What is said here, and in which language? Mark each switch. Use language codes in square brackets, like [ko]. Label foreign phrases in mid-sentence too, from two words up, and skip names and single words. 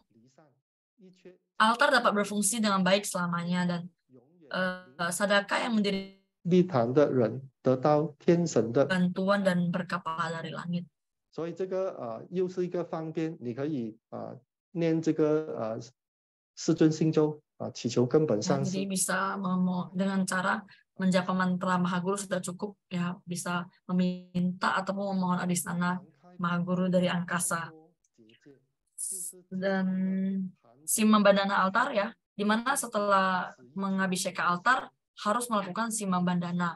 [id] Altar dapat berfungsi dengan baik selamanya, dan sedekah yang menjadi bantuan dan berkah dari langit. [zh] 所以这个又是一个方便，你可以念这个世尊心咒祈求根本上师。 [id] Jadi bisa dengan cara menjapa mantra Maha Guru sudah cukup ya, bisa meminta ataupun memohon adistana Maha Guru dari angkasa. Dan Simambandana altar ya, di mana setelah mengabhiseka altar harus melakukan Simambandana.